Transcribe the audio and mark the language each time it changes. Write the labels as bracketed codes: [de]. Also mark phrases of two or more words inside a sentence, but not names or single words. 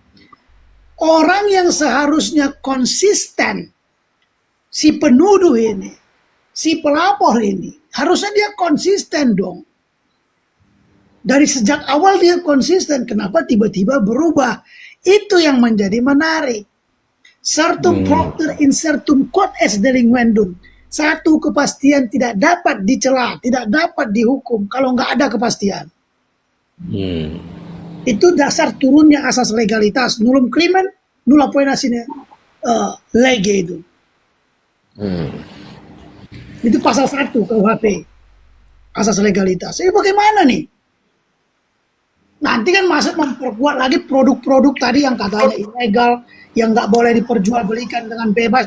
[id] Orang yang seharusnya konsisten, si penuduh ini, si pelapor ini, harusnya dia konsisten dong. Dari sejak awal dia konsisten, kenapa tiba-tiba berubah? Itu yang menjadi menarik. [la] Certum propter in certum quod est delinquendum. [id] Satu kepastian tidak dapat dicela, tidak dapat dihukum kalau nggak ada kepastian. Itu dasar turunnya asas legalitas. [la] Nullum crimen, nulla poena sine lege itu. [id] Itu pasal 1 KUHP. Asas legalitas. Jadi bagaimana nih? Nanti kan masuk memperkuat lagi produk-produk tadi yang katanya ilegal, yang nggak boleh diperjualbelikan dengan bebas.